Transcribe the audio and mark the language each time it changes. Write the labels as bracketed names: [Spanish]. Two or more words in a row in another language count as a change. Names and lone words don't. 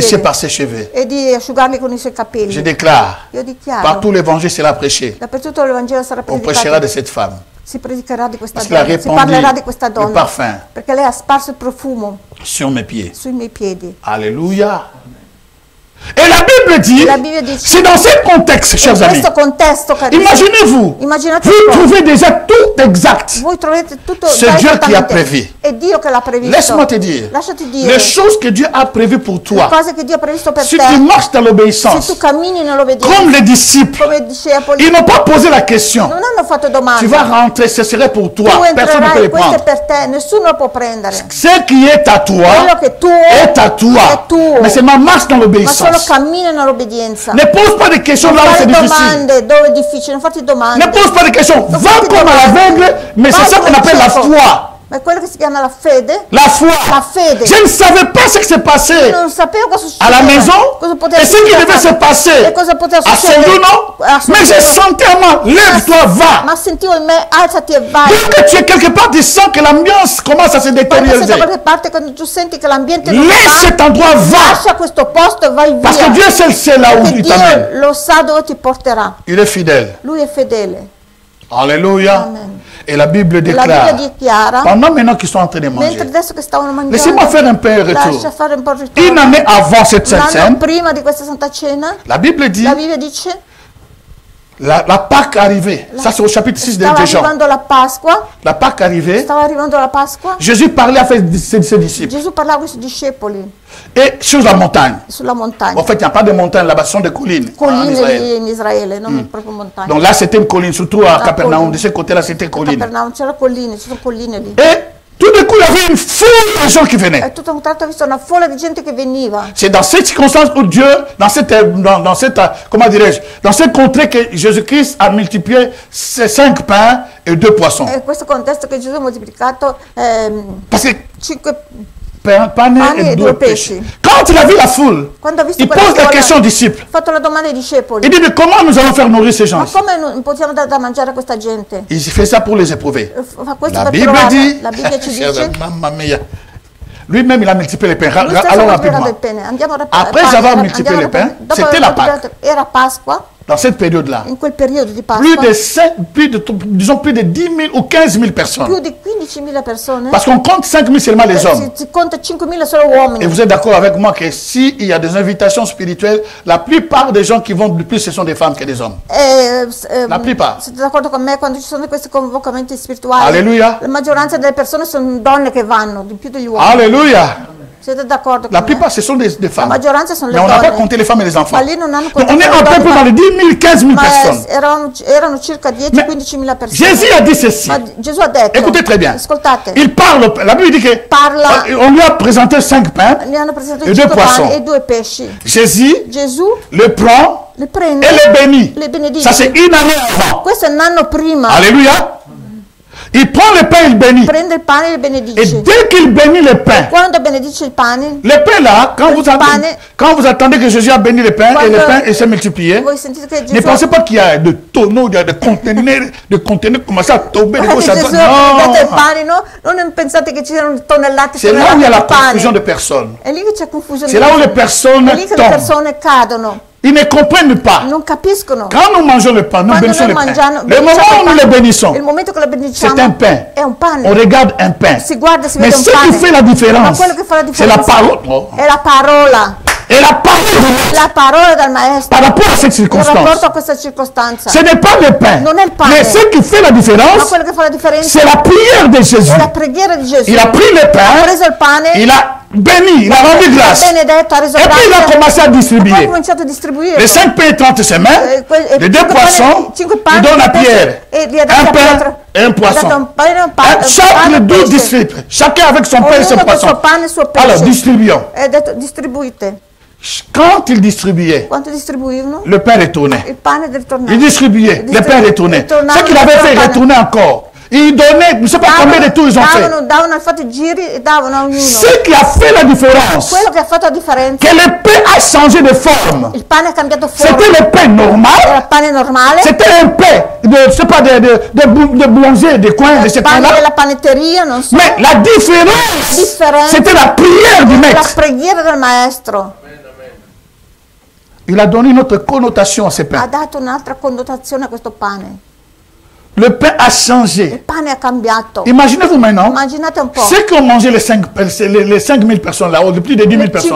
[French] sécher [Italian] piedi [French] par ses cheveux. [Italian] e di asciugarli con i suoi [French] Je [Italian] capelli. [French] déclare, [Italian] Io dichiaro, [French] partout l'évangile sera prêché. [Italian] dappertutto l'Evangelo sarà [French] On prêchera [Italian] predicato, [French] de cette femme. [Italian] si predicherà di questa [French] Parce qu'elle a [Italian] donna, si [French] répandu [Italian] parlerà di questa [French] le [Italian] donna, [French] parfum [Italian] perché lei ha sparso il profumo [French] sur mes pieds. [Italian] sui miei piedi. [French] Alléluia. Et la Bible dit, [Italian] La Bibbia dice, [French] c'est dans ce contexte, [Italian] in [French] chers amis. [Italian] questo contesto, carissimi, [French] Imaginez-vous, [Italian] immaginate [French] vous [Italian] un po', [French] trouvez déjà tout exact. [Italian] voi trovate tutto [French] C'est [Italian] già [French] Dieu qui a [Italian] esattamente. [French] prévu. [Italian] È Dio che l'ha previsto. [French] Laisse-moi te dire, [Italian] Lasciati dire [French] les choses que Dieu a prévues pour [Italian] le [French] toi, [Italian] cose che Dio ha previsto per [French] si [Italian] te. [French] tu marches dans [Italian] Se [French] l'obéissance, [Italian] tu cammini nell'obbedienza, [French] comme les disciples, [Italian] come i discepoli, [French] ils n'ont pas posé la question. [Italian] non hanno fatto [French] Tu [Italian] domande. [French] vas rentrer, ce serait pour [Italian] Tu [French] toi. Personne ne peut [Italian] entrerai, [French] les [Italian] questo è [French] prendre. [Italian] per te, nessuno lo può prendere. [French] Ce qui est à toi [Italian] Quello che tu [French] est à toi. [Italian] è tuo, [French] Mais c'est ma marche dans [Italian] ma solo [French] l'obéissance. [Italian] cammina nell'obbedienza. [French] Ne pose pas de questions [Italian] Non [French] là où [Italian] fare [French] c'est difficile. [Italian] domande dove è difficile, non farti domande. [French] Ne pose pas de questions. [Italian] Non [French] Va [Italian] fatti [French] comme à [Italian] domande. [French] l'aveugle, mais c'est [Italian] Vai [French] ça qu'on [Italian] come [French] appelle la [Italian] cieco. [French] foi. [Italian] Ma è quello che si chiama la fede. [French] La foi. [Italian] La fede. [French] Je ne savais pas ce qui s'est passé [Italian] Non sapevo cosa [French] à la [Italian] succedeva, [French] maison [Italian] cosa poteva [French] et ce qui devait se passer [Italian] e cosa poteva [French] à [Italian] succedere [French] Sonduno. [Italian] a [French] Mais j'ai [Italian] Sonduno. [French] senti en moi, lève-toi, va. [Italian] Ma sentivo in me, alzati e vai. [French] Dès que tu es quelque part, tu sens que l'ambiance commence à se [Italian] Quando sei da [French] détériorer. [Italian] qualche parte, quando tu senti che l'ambiente non [French] Laisse [Italian] va, [French] cet endroit, va. [Italian] lascia questo posto e vai [French] Parce que [Italian] via. [French] Dieu seul sait là où [Italian] Perché [French] il t'amène. [Italian] Dio lo sa dove ti porterà. [French] Il est fidèle. [Italian] Lui è fedele. [French] Alléluia. [Italian] Amen. [French] Et la Bible [Italian] La [French] déclare, [Italian] Bibbia dichiara, [French] pendant maintenant qu'ils sont en train de [Italian] mentre [French] manger, [Italian] adesso che stavano mangiando, [French] laissez-moi faire un peu un [Italian] lascia [French] retour. [Italian] fare un po' il [French] Une [Italian] ritorno. [French] année avant cette Sainte [Italian] Un anno [French] Seine, [Italian] prima di questa Santa Cena, [French] la Bible dit, [Italian] la Bibbia dice, [French] la Pâque arrivait. Ça, c'est au chapitre 6 de [Italian] stava [French] Jean. [Italian] arrivando la Pasqua, [French] La Pâque arrivait. [Italian] stava arrivando la Pasqua, [French] Jésus parlait avec ses disciples. [Italian] Gesù parlava con i suoi discepoli [French] Et sur la montagne. [Italian] sulla montagna, [French] En fait, il n'y a pas de montagne là-bas, ce sont des collines en [Italian] colline [French] Israël. [Italian] lì in Israele, non proprio montagna. [French] Donc là, c'était une colline, surtout à Capernaum. [Italian] colline. [French] De ce côté-là, c'était une colline. [Italian] Capernaum c'era colline, ci sono colline lì. [French] Et tout d'un coup, il y avait une foule de gens qui venaient. [Italian] E tutto a un tratto ho visto una folla di gente che veniva. [French] C'est dans cette circonstance où Dieu, dans cette comment dirais-je, dans cette contrée que Jésus-Christ a multiplié ces 5 pains et 2 poissons. [Italian] È in questo contesto che Gesù ha moltiplicato [French] Parce que [Italian] 5 pane et 2 pesci. [French] Quand il a vu la foule, [Italian] Quando ha visto [French] il [Italian] quella [French] pose la [Italian] folla, [French] question aux disciples. [Italian] ha fatto la domanda ai discepoli. [French] Il dit, mais comment nous allons faire nourrir ces gens? [Italian] Ma come non possiamo dare da mangiare a questa gente? [French] Il fait ça pour les éprouver. [Italian] Fa questo [French] La [Italian] per [French] Bible [Italian] provare. [French] dit, [Italian] La Bibbia ci dice, Mamma mia. [French] Lui-même, il a multiplié les pains. [Italian] lui stesso [French] Allons [Italian] ha [French] rapidement. [Italian] moltiplicato il pane. Andiamo [French] Après avoir multiplié les pains, [Italian] dopo [French] c'était [Italian] aver [French] la Pâque. [Italian] moltiplicato- era Pasqua, [French] Dans cette période-là, [Italian] in quel periodo di [French] plus [Italian] Pasqua, [French] disons plus de 10 000 ou 15 000 personnes. [Italian] più di 15.000 persone. [French] Parce qu'on compte 5 000 seulement les hommes. [Italian] Si conta 5.000 solo [French] Et [Italian] uomini. [French] vous êtes d'accord avec moi que s'il y a des invitations spirituelles, la plupart des gens qui vont le plus, ce sont des femmes que des hommes. La plupart. [Italian] Siete d'accordo con me? Quando ci sono questi convocamenti spirituali, Alleluia. la maggioranza delle persone sono donne che vanno, di più degli uomini. [French] Alléluia. [Italian] Siete d'accordo [French] La [Italian] con me? [French] plupart, ce sont des [Italian] La [French] femmes. [Italian] maggioranza sono [French] Mais [Italian] le [French] on n'a pas [Italian] donne. [French] compté les femmes et les enfants. [Italian] Ma lì non hanno [French] Donc on [Italian] contato [French] est [Italian] le [French] en peu [Italian] donne, [French] dans les 10 000, 15 000 [Italian] ma [French] personnes. [Italian] erano circa 10-15.000 persone. [French] Jésus a dit ceci. [Italian] Ma Gesù ha detto, [French] Écoutez très bien. [Italian] ascoltate, [French] Il parle, la Bible dit que [Italian] Parla. [French] on lui a présenté 5 pains. [Italian] gli hanno presentato E 5 [French] due poissons. [Italian] pani e 2 pesci. [French] Jésus [Italian] Gesù [French] le prend [Italian] le prende [French] et le bénit. [Italian] le benedice. [French] Ça, c'est une année avant. [Italian] Questo è un anno prima. [French] Alléluia. Il prend le pain, il bénit. [Italian] Prende il pane e le [French] Et [Italian] benedice. [French] dès qu'il bénit le pain, [Italian] Quando benedice il pane, [French] le pain là, quand vous attendez que Jésus a béni le pain et le pain et s'est multiplié, [Italian] voi sentite che [French] ne [Italian] Gesù, [French] pensez pas qu'il y a des tonneaux, il y a des conteneurs commencent à tomber de [Italian] quando [French] gauche à [Italian] Gesù [French] droite. [Italian] ha benedetto il [French] Non. [Italian] pane, no? Non pensate che ci siano tonnellate [French] C'est là où il y a la [Italian] di pane. [French] confusion de personnes. [Italian] È lì che c'è confusione. [French] C'est là où les personnes [Italian] È lì che le [French] tombent. [Italian] persone cadono, [French] Ils ne comprennent pas. [Italian] non capiscono. [French] Quand nous mangeons le pain, nous [Italian] Quando [French] bénissons [Italian] noi [French] le pain. [Italian] mangiamo, [French] Le moment où nous le bénissons, [Italian] il momento che lo benediciamo [French] c'est un pain. [Italian] è un pane. [French] On regarde un pain. [Italian] Si guarda, si [French] Mais [Italian] vede un [French] ce [Italian] pane. [French] qui fait la [Italian] Ma [French] différence, [Italian] quello che fa la [French] c'est la [Italian] differenza [French] parole. Oh. [Italian] è la parola. [French] Et la parole [Italian] La parola del maestro. [French] par rapport à cette [Italian] In rapporto [French] circonstance. [Italian] a questa circostanza. [French] Ce n'est pas le pain. [Italian] Non è il pane. [French] Mais ce qui fait la [Italian] Ma [French] différence, [Italian] quello che fa la differenza [French] c'est la prière de Jésus. [Italian] è la preghiera di Gesù. [French] Il a pris le [Italian] Ha [French] pain, [Italian] preso il pane, [French] il a béni, il a rendu [Italian] ha [French] grâce. [Italian] benedetto, ha reso [French] Et puis il a [Italian] grazie. [French] commencé à [Italian] E poi ha [French] distribuer. [Italian] cominciato a distribuire. [French] Les 5 pains et 30 semaines, les 2 poissons, il donne à Pierre un pain et un poisson. Chaque les 12 disciples, chacun avec son pain et son [Italian] Ognuno col [French] poisson. [Italian] suo pane e il suo pesce. [French] Alors, distribuons. [Italian] E ha detto distribuite. [French] Quand il distribuait, [Italian] Quanto distribuivano? [French] le pain retournait. [Italian] Il pane del tornato. [French] Il distribuait, le pain retournait. Ce qu'il avait fait, il retournait encore. Il donnait, je ne sais pas combien de tours ils ont fait. [Italian] Davano infatti giri e davano a ognuno. [French] Ce qui a fait la différence, [Italian] Quello che ha fatto la differenza, [French] que le pain a changé de forme. [Italian] il pane ha cambiato forma. [French] C'était le pain [Italian] Era [French] normal, [Italian] il pane normale, [French] c'était un pain de, je sais pas, de boulanger, de coin, de ce [Italian] il pane [French] pain-là. [Italian] della panetteria, non so. [French] Mais la différence, [Italian] Differenza. [French] c'était la prière du [Italian] La [French] maître. [Italian] preghiera del maestro [French] Il a donné une autre connotation à ce [Italian] ha [French] pain. [Italian] dato un'altra connotazione a questo pane. [French] Le pain a [Italian] Il [French] changé. [Italian] pane ha cambiato. [French] Imaginez-vous maintenant, [Italian] Immaginate un po'. [French] ceux qui ont mangé les 5 000 personnes là, ou plus de 10 000 personnes,